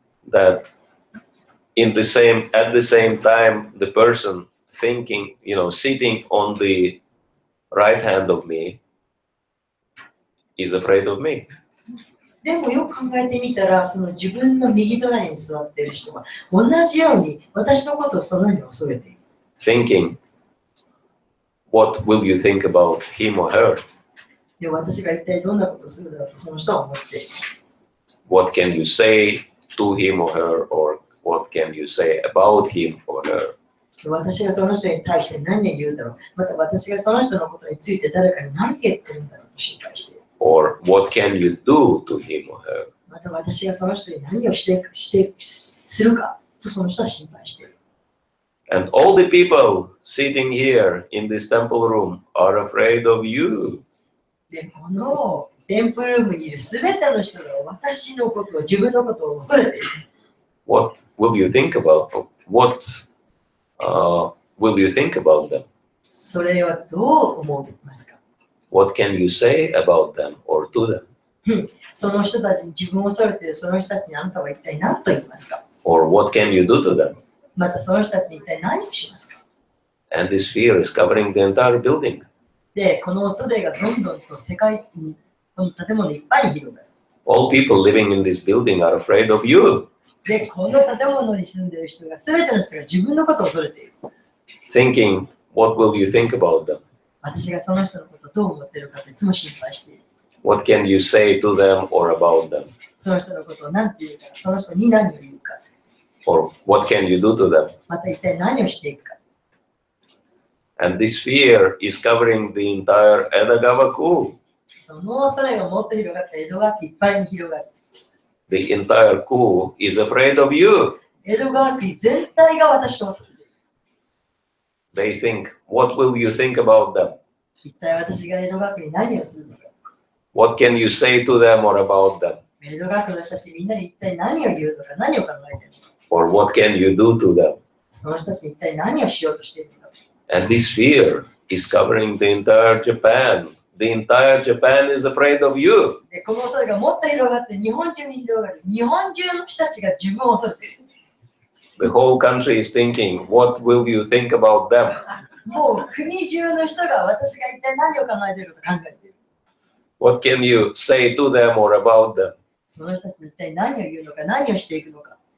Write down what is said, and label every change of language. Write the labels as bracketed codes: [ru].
[en] that at the same time, the person thinking, sitting on the right hand of me is afraid of me. [ja] でもよく考えてみたら、その自分の右隣に座っている人は同じように私のことをそのように恐れている。 [en] Thinking, what will you think about him or her? [ja] で私が一体どんなことをするだろうとその人は思っている。 [en] What can you say to him or her, or what can you say about him or her? [ja] 私がその人に対して何を言うだろう。また私がその人のことについて誰かに何て言ってるんだろうと心配している。 [en] Or what can you do to him or her? [ja] また私がその人に何をするかとその人は心配している。 [en] And all the people sitting here in this temple room are afraid of you. [ja] で、このテンプルームにいるすべての人が私のことを、自分のことを恐れている。 [en] What will you think about? What will you think about them? [ja] それはどう思いますか？ [en] What can you say about them or to them? [ja] その人たちに自分を恐れているその人たちにあなたは一体何と言いますか？ [en] Or what can you do to them? [ja] またその人たちに一体何をしますか？ [en] And this fear is covering the entire building. [ja] で、この恐れがどんどんと世界の建物いっぱいに広がる。 [en] All people living in this building are afraid of you. [ja] で、この建物に住んでいる人が、すべての人が自分のことを恐れている。 [en] Thinking, what will you think about them? [ja] 私がその人のことをどう思っているかといつも心配している。 [en] What can you say to them or about them? [ja] その人のことを何て言うか、その人に何を言うか。 [en] Or what can you do to them? [ja] また一体何をしていくか。 [en] And this fear is covering the entire Edagawa-ku. [ja] その恐れがもっと広がって江戸川区いっぱいに広がる。 [en] The entire ku is afraid of you. [ja] 江戸川区全体が私と恐れている。 [en] they think, what will you think about them? [ja] 一体私が江戸学に何をするのか。 [en] What can you say to them or about them? [ja] 江戸学の人たちみんなに一体何を言うのか、何を考えているのか。 [en] Or what can you do to them? [ja] その人たちに一体何をしようとしているのか。 [en] And this fear is covering the entire Japan. The entire Japan is afraid of you. [ja] でこの恐れがもっと広がって日本中に広がる。日本中の人たちが自分を恐れている。 [en] The whole country is thinking, what will you think about them? [ja] もう国中の人が私が一体何を考えているか考えている。 [en] What can you say to them or about them? [ja] その人たちに一体何を言うのか、何をしていくのか。